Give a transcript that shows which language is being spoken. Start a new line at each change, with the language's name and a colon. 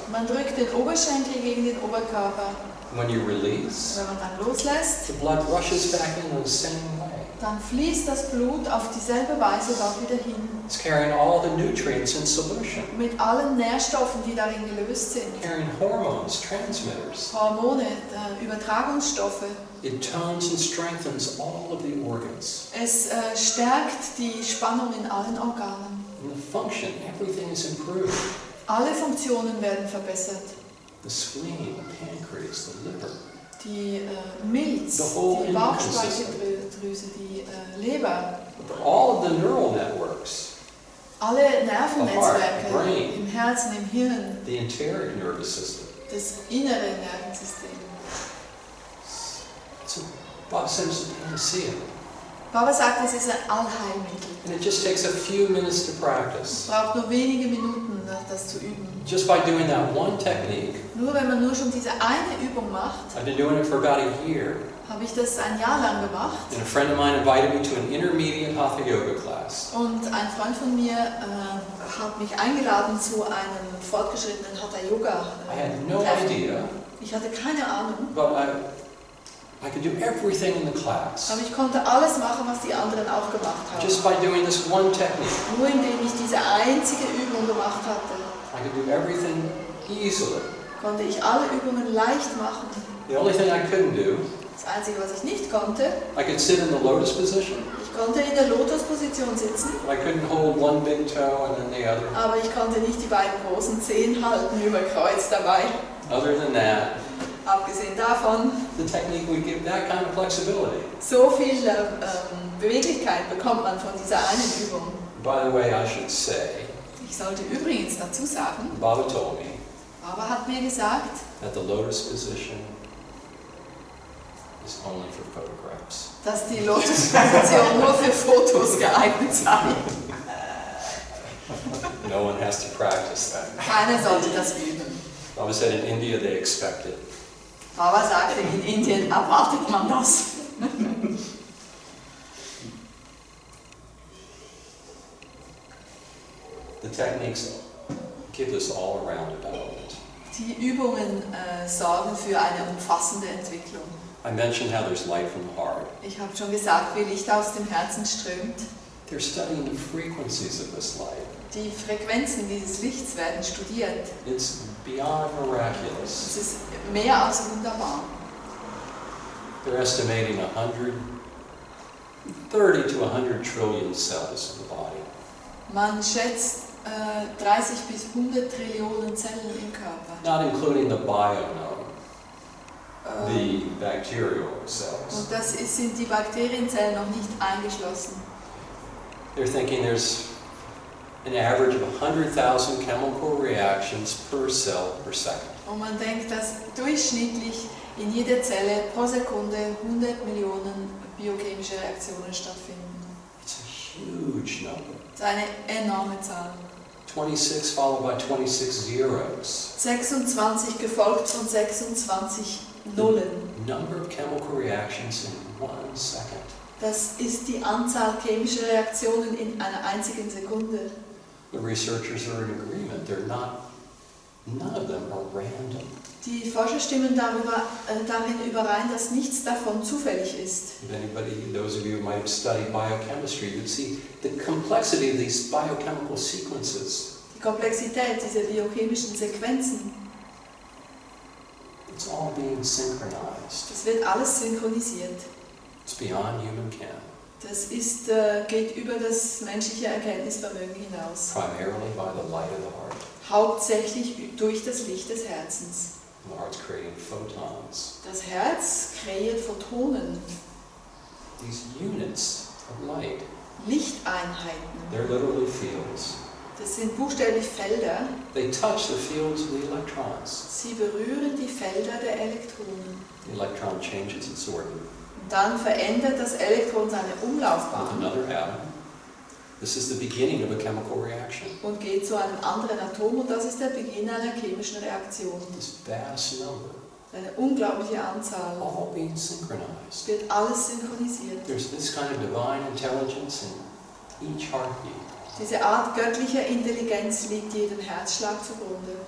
German: man drückt den Oberschenkel gegen den Oberkörper.
English: When you release,
German: Wenn man dann loslässt,
English: the blood rushes back in the same way.
German: dann fließt das Blut auf dieselbe Weise dort wieder hin.
English: It's carrying all the nutrients in solution,
German: Mit allen Nährstoffen, die darin gelöst sind.
English: carrying hormones, transmitters.
German: Hormone, Übertragungsstoffe.
English: It tones and strengthens all of the organs.
German: Es stärkt die Spannung in allen Organen.
English: In the function, everything is improved.
German: Alle Funktionen werden verbessert.
English: The spleen, the pancreas, the liver.
German: Die Milz,
English: The whole
German: die Bauchspeicheldrüse, die Leber.
English: All of the neural networks,
German: Alle Nervennetzwerke
English: The heart, brain.
German: im Herzen, im Hirn,
English: the enteric nervous system.
German: das innere Nervensystem.
English: So Bob says it's a panacea.
German: Baba sagt, es ist ein Allheilmittel.
English: And it just takes a few minutes to
German: Es
English: practice.
German: braucht nur wenige Minuten, das zu üben.
English: Just by doing that one technique,
German: Nur wenn man nur schon diese eine Übung macht,
English: I've been doing it for about a year.
German: habe ich das ein Jahr lang gemacht.
English: And a friend of mine invited me to an intermediate Hatha Yoga class.
German: Und ein Freund von mir hat mich eingeladen zu einem fortgeschrittenen Hatha Yoga.
English: I had no idea,
German: Ich hatte keine Ahnung,
English: but I could do everything in the class.
German: aber ich konnte alles machen, was die anderen auch gemacht haben.
English: Just by doing this one technique,
German: Nur indem ich diese einzige Übung gemacht hatte,
English: I could do everything easily.
German: konnte ich alle Übungen leicht machen.
English: The only thing I couldn't do,
German: Das Einzige, was ich nicht konnte,
English: I could sit in the lotus position,
German: ich konnte in der Lotusposition sitzen,
English: but I couldn't hold one big toe and then the other.
German: aber ich konnte nicht die beiden großen Zehen halten über Kreuz dabei.
English: Other than that,
German: Abgesehen davon,
English: the technique would give that kind of flexibility.
German: so viel Beweglichkeit bekommt man von dieser einen Übung.
English: By the way, I should say,
German: Ich sollte übrigens dazu sagen,
English: Baba told me
German: Baba hat mir gesagt,
English: that the lotus position is only for photographs.
German: dass die Lotusposition nur für Fotos geeignet sei.
English: No one has to practice that.
German: Keiner sollte das üben.
English: Baba said in India they expect it.
German: Baba sagte, in Indien erwartet man das.
English: The techniques give us all around development.
German: Die Übungen sorgen für eine umfassende Entwicklung.
English: I mentioned how there's light from the heart.
German: Ich habe schon gesagt, wie Licht aus dem Herzen strömt.
English: They're studying the frequencies of this light.
German: Die Frequenzen dieses Lichts werden studiert.
English: It's beyond miraculous.
German: Es ist mehr als wunderbar.
English: They're estimating 30 to 100 trillion cells in the body.
German: Man schätzt 30 bis 100 Trillionen Zellen im Körper.
English: Not including the bionome, the bacterial cells.
German: Und das sind die Bakterienzellen noch nicht eingeschlossen.
English: They're thinking there's an average of 100,000 chemical reactions per cell per second.
German: Und man denkt, dass durchschnittlich in jeder Zelle pro Sekunde 100 Millionen biochemische Reaktionen stattfinden.
English: It's a huge number.
German: Das ist eine enorme Zahl.
English: 26 followed by 26 zeros.
German: 26 gefolgt von 26 Nullen.
English: Number of chemical reactions in 1 second.
German: Das ist die Anzahl chemischer Reaktionen in einer einzigen Sekunde.
English: The researchers are in agreement. None of them are random.
German: Die Forscher stimmen darin überein, dass nichts davon zufällig ist.
English: If those of you who might have studied biochemistry, you'd see the complexity of these biochemical sequences.
German: Die Komplexität dieser biochemischen Sequenzen.
English: It's all being synchronized.
German: Das wird alles synchronisiert.
English: It's beyond human ken.
German: Das geht über das menschliche Erkenntnisvermögen hinaus.
English: Primarily by the light of the heart.
German: Hauptsächlich durch das Licht des Herzens.
English: The heart's creating photons.
German: Das Herz kreiert Photonen.
English: These units of light.
German: Lichteinheiten.
English: They're literally fields.
German: Das sind buchstäblich Felder.
English: They touch the fields of the electrons.
German: Sie berühren die Felder der Elektronen.
English: The electron changes its orbit.
German: Und dann verändert das Elektron seine
English: With
German: Umlaufbahn
English: another atom. This is the beginning of a chemical reaction.
German: und geht zu einem anderen Atom, und das ist der Beginn einer chemischen Reaktion.
English: This vast number,
German: Eine unglaubliche Anzahl.
English: all being synchronized.
German: Wird alles synchronisiert.
English: There's this kind of divine intelligence in each heartbeat.
German: Diese Art göttlicher Intelligenz liegt jedem Herzschlag zugrunde.